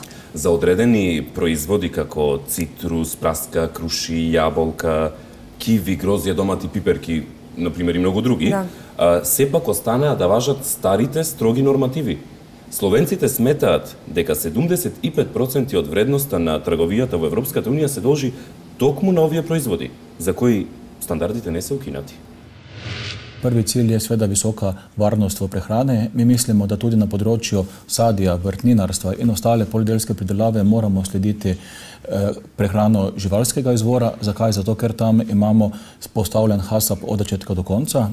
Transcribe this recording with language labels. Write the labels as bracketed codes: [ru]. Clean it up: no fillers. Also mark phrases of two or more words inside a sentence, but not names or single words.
[mk] За одредени производи како цитрус, праска, круши, јаболка, киви, грозје, домати, пиперки, например и многу други, сепак останаа да важат старите строги нормативи. Словенците сметаат дека 75% од вредноста на трговијата во Европската унија се должи токму на овие производи, за кои стандардите не се укинати. [sl] Prvi cilj je sveda visoka varnost v prehrane. Mi mislimo, da tudi na področju sadja, vrtninarstva in ostale poljedelske pridelave moramo slediti prehrano živalskega izvora. Zakaj? Zato, ker tam imamo postavljen HACCP od začetka do konca.